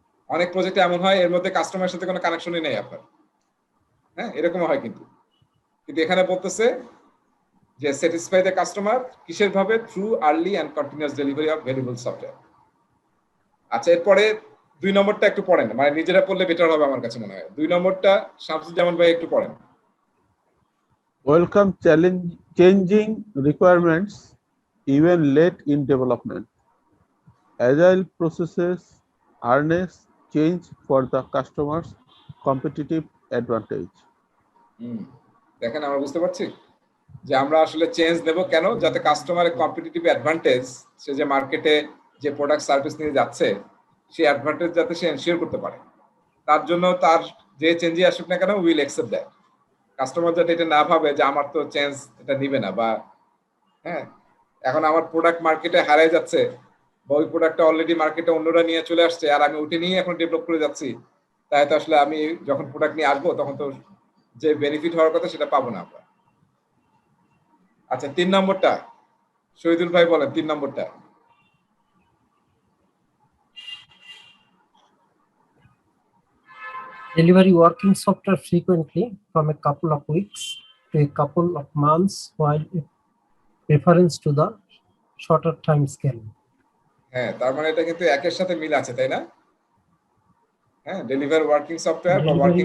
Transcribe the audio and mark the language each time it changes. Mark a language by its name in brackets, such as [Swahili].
[Bangla] অনেক প্রজেক্টে এমন হয় এর মধ্যে কাস্টমারের সাথে কোনো কানেকশনই নেই আপনার। হ্যাঁ, এরকম হয় কিন্তু এখানে বলতেছে যে [English] satisfy the customer [Bangla] কিসের ভাবে? [English] Through early and continuous delivery of valuable software. [Bangla] আচ্ছা, এরপরে 2 নম্বরটা একটু পড়েন, মানে নিজেরা পড়লে বেটার হবে আমার কাছে মনে হয়। 2 নম্বরটা শামসুজ্জামান ভাই একটু পড়েন। [English] Welcome changing requirements even late in development. Agile processes harness change for the customer's competitive advantage. [Bangla] দেখেন, আমরা বুঝতে পারছি যে আমরা আসলে চেঞ্জ নেব কেন? যাতে কাস্টমারের কম্পিটিটিভ অ্যাডভান্টেজ, সে যে মার্কেটে যে প্রোডাক্ট সার্ভিস নিয়ে যাচ্ছে সেই অ্যাডভান্টেজ যাতে সে এনশিওর করতে পারে, তার জন্য তার যে চেঞ্জই আসুক না কেন [English] Will accept that. [Bangla] কাস্টমার যাতে এটা না ভাবে যে আমার তো চেঞ্জ এটা নিবে না, বা হ্যাঁ এখন আমার প্রোডাক্ট মার্কেটে হারাই যাচ্ছে, বা ওই প্রোডাক্টটা অলরেডি মার্কেটে অন্যরা নিয়ে চলে আসছে আর আমি ওইটা নিয়ে এখন ডেভেলপ করে যাচ্ছি, তাই তো আসলে আমি যখন প্রোডাক্ট নিয়ে আসবো তখন তো যে বেনিফিট হওয়ার কথা সেটা পাবো না আমরা। আচ্ছা, 3 নম্বরটা শহীদুল ভাই বলেন। 3 নম্বরটা [English] Delivery working software frequently from a couple of weeks to a couple of months, while it reference to the shorter time scale. [Bangla] হ্যাঁ, তার মানে এটা কিন্তু একের সাথে মিল আছে, তাই না? হ্যাঁ, [English] deliver working software [Bangla] বা ওয়ার্কিং